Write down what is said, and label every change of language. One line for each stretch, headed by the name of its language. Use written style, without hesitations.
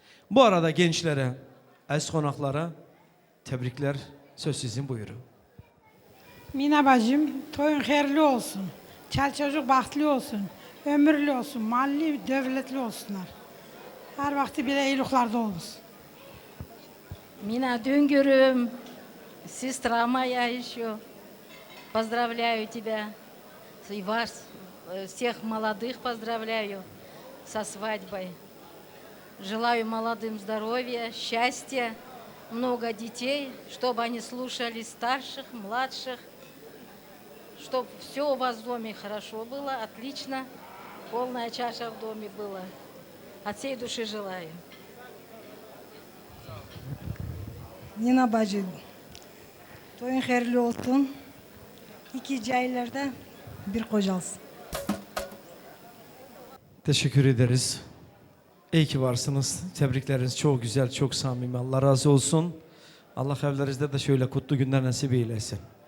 Turkish: Bu arada gençlere, əziz konaklara tebrikler, söz sizin, buyurun. Mina bacım, toyun hayırlı olsun. Çal çocuk bahtlı olsun. Ömürlü olsun, malli, devletli olsunlar. Her vakti bile iyiliklarda olsun.
Russian: Мина
Turkish: Düngürüm,
Russian: сестра моя еще, поздравляю тебя. И вас, всех молодых поздравляю со свадьбой. Желаю молодым здоровья, счастья, много детей, чтобы они слушались старших, младших, чтобы все у вас в доме хорошо было, отлично, полная чаша в доме была. От всей души желаю.
Turkish: Nina bacı, toyun hayırlı olsun. İki cahillerde bir kocalsın. Teşekkür ederiz. İyi ki varsınız. Tebrikleriniz çok güzel, çok samimi. Allah razı olsun. Allah evlerinizde de şöyle kutlu günler nasip eylesin.